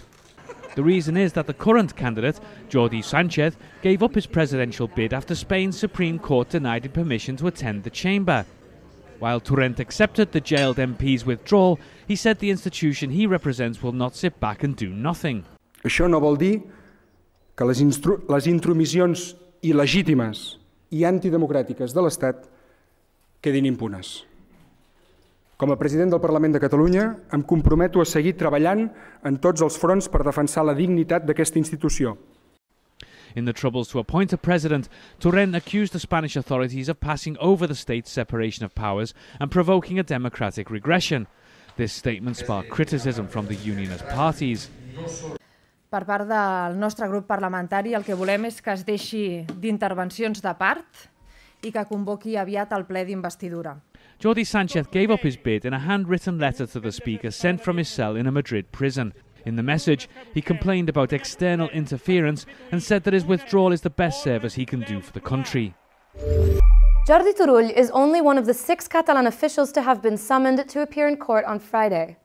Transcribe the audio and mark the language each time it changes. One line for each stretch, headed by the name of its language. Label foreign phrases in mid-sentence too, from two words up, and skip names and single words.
English: The reason is that the current candidate, Jordi Sánchez, gave up his presidential bid after Spain's Supreme Court denied him permission to attend the chamber. While Torrent accepted the jailed MP's withdrawal, he said the institution he represents will not sit back and do nothing.
Catalan: Això no vol dir que les intromissions il·legítimes i antidemocràtiques de l'Estat quedin impunes. Com a president del Parlament de Catalunya, em comprometo a seguir treballant en tots els fronts per defensar la dignitat d'aquesta institució.
English: In the troubles to appoint a president, Torrent accused the Spanish authorities of passing over the state's separation of powers and provoking a democratic regression. This statement sparked criticism from the unionist parties.
Catalan: Per part del nostre grup parlamentari, el que volem és que es deixi d'intervencions de part i que convoqui aviat el ple d'investidura.
English: Jordi Sánchez gave up his bid in a handwritten letter to the Speaker sent from his cell in a Madrid prison. In the message, he complained about external interference and said that his withdrawal is the best service he can do for the country. Jordi Turull is only one of the 6 Catalan officials to have been summoned to appear in court on Friday.